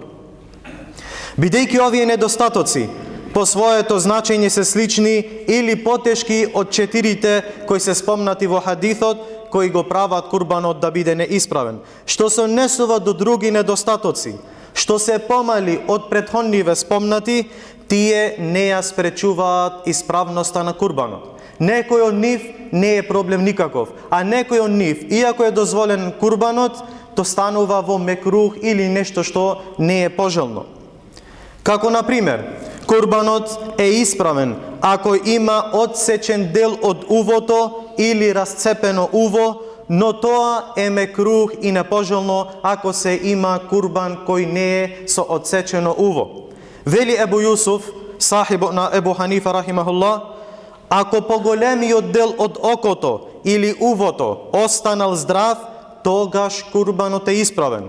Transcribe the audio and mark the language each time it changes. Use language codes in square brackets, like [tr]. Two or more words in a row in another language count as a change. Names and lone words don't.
[mk] Бидејќи овие недостатоци по своето значење се слични или потешки од 4 кои се спомнати во хадисот, кои го прават курбанот да биде неисправен, што се однесува до други недостатоци, што се помали од претходниве спомнати, тие не ја спречуваат исправноста на курбанот. Некој од нив не е проблем никаков, а некој од нив, иако е дозволен курбанот, то станува во мекрух или нешто што не е пожелно. Како, например, Курбанот е исправен ако има отсечен дел од увото или расцепено уво, но тоа е мекрух и непожелно ако се има курбан кој не е со отсечено уво. Вели Ебу Јусуф, сахибот на Ебу Ханифа рахимахуллах, ако поголемиот дел од окото или увото останал здрав, тогаш курбанот е исправен.